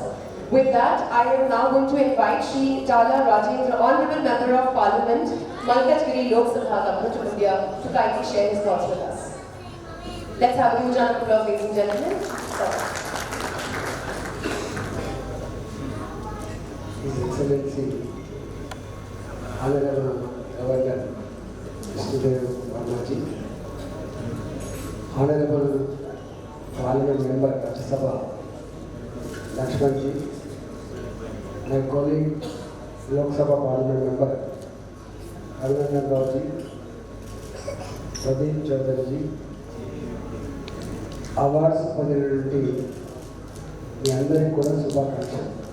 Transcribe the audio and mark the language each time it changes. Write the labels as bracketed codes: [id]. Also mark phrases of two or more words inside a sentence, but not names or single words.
[en] With that, I am now going to invite Shri Tala Rajendra, Honorable Member of Parliament, Malkajgiri Lok Sabha, Government of India, to kindly share his thoughts with us. Let's have a huge round of applause, ladies and gentlemen. Sir. His Excellency, Honorable Governor Vishnudev Varmaji, Honorable Parliament Member Rajya Sabha Lakshmanji, my colleague Lok Sabha Parliament Member Arvind Rauji, Pradeep Chaudhary, [te] అవార్డ్స్ పొందినటువంటి మీ అందరికీ కూడా శుభాకాంక్షలు.